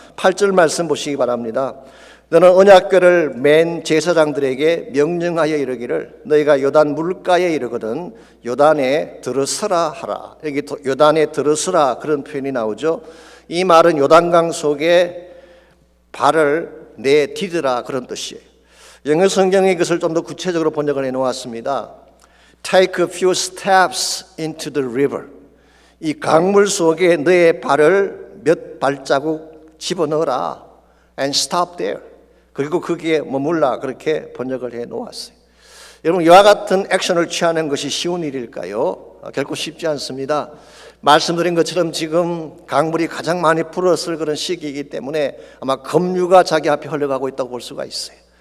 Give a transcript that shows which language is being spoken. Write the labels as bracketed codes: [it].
[ko] 8절 말씀 보시기 바랍니다. 너는 언약궤를 맨 제사장들에게 명령하여 이르기를 너희가 요단 물가에 이르거든 요단에 들어서라 하라. 여기 요단에 들어서라 그런 표현이 나오죠. 이 말은 요단강 속에 발을 내디디라 그런 뜻이에요. 영어 성경에 이것을 좀 더 구체적으로 번역을 해놓았습니다. [en] Take a few steps into the river. [ko] 이 강물 속에 너의 발을 몇 발자국 집어넣어라. [en] And stop there. [ko] 그리고 거기에 머물라, 그렇게 번역을 해 놓았어요. 여러분, 이와 같은 액션을 취하는 것이 쉬운 일일까요? 결코 쉽지 않습니다. 말씀드린 것처럼 지금 강물이 가장 많이 불었을 그런 시기이기 때문에 아마 급류가 자기 앞에 흘러가고 있다고 볼 수가 있어요.